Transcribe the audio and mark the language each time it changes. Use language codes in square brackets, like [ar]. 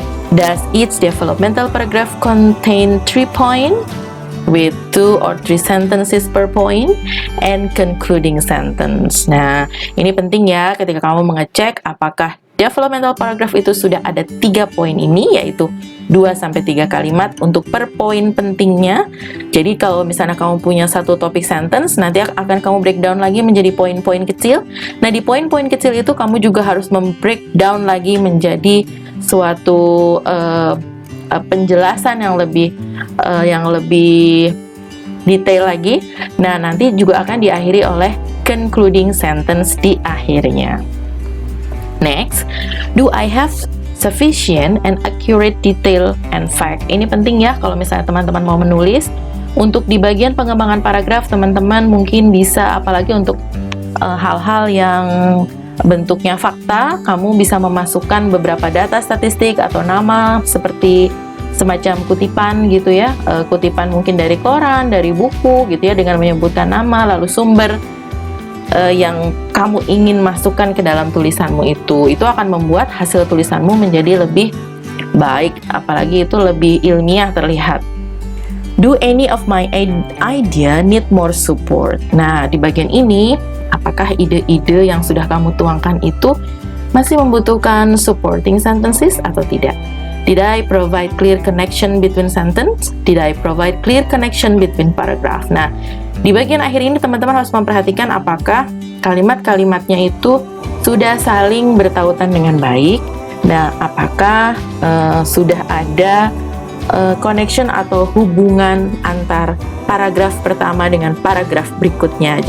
[en] Does each developmental paragraph contain 3 points with 2 or 3 sentences per point and concluding sentence? [id] Nah, ini penting ya ketika kamu mengecek apakah developmental paragraph itu sudah ada 3 poin ini, yaitu 2-3 kalimat untuk per poin pentingnya. Jadi kalau misalnya kamu punya satu topik sentence, nanti akan kamu breakdown lagi menjadi poin-poin kecil. Nah, di poin-poin kecil itu kamu juga harus membreakdown lagi menjadi suatu penjelasan yang lebih detail lagi. Nah, nanti juga akan diakhiri oleh concluding sentence di akhirnya. [en] Next, do I have sufficient and accurate detail and fact? [id] Ini penting ya kalau misalnya teman-teman mau menulis. Untuk di bagian pengembangan paragraf, teman-teman mungkin bisa, apalagi untuk hal-hal yang bentuknya fakta, kamu bisa memasukkan beberapa data statistik atau nama seperti semacam kutipan gitu ya, kutipan mungkin dari koran, dari buku gitu ya, dengan menyebutkan nama lalu sumber yang kamu ingin masukkan ke dalam tulisanmu itu akan membuat hasil tulisanmu menjadi lebih baik, apalagi itu lebih ilmiah terlihat. [en] Do any of my idea need more support? [id] Nah, di bagian ini, apakah ide-ide yang sudah kamu tuangkan itu masih membutuhkan supporting sentences atau tidak? [en] Did I provide clear connection between sentence? Did I provide clear connection between paragraph? [id] Nah, di bagian akhir ini teman-teman harus memperhatikan apakah kalimat-kalimatnya itu sudah saling bertautan dengan baik. Nah, apakah sudah ada connection atau hubungan antar paragraf pertama dengan paragraf berikutnya.